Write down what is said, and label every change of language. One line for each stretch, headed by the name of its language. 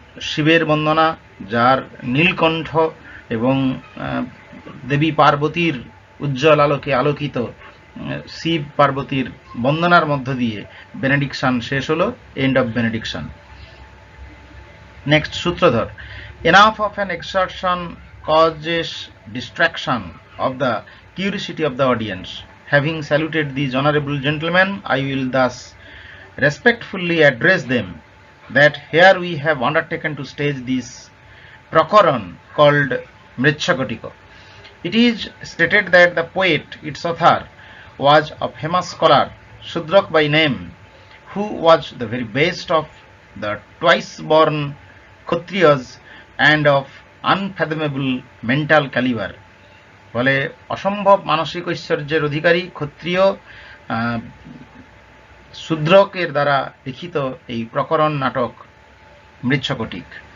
Bangla: শিবের বন্দনা, যার নীলকণ্ঠ এবং দেবী পার্বতীর উজ্জ্বল আলোকে আলোকিত শিব পার্বতীর বন্দনার মধ্য দিয়ে বেনেডিকশন শেষ হলো,
English: End of benediction. Next সূত্রধর, enough of an exertion causes distraction of the curiosity of the audience. Having saluted these honorable gentlemen, I will thus respectfully address them that here we have undertaken to stage this procoron called Mrichchhakatika. It is stated that the poet, its author, was a famous scholar, Sudraka by name, who was the very best of the twice-born Kshatriyas and of unfathomable mental calibre.
Bangla: বলে অসম্ভব মানসিক ঐশ্বর্যের অধিকারী ক্ষত্রিয় শূদ্রকের দ্বারা লিখিত এই প্রকরণ নাটক মৃচ্ছকটিক।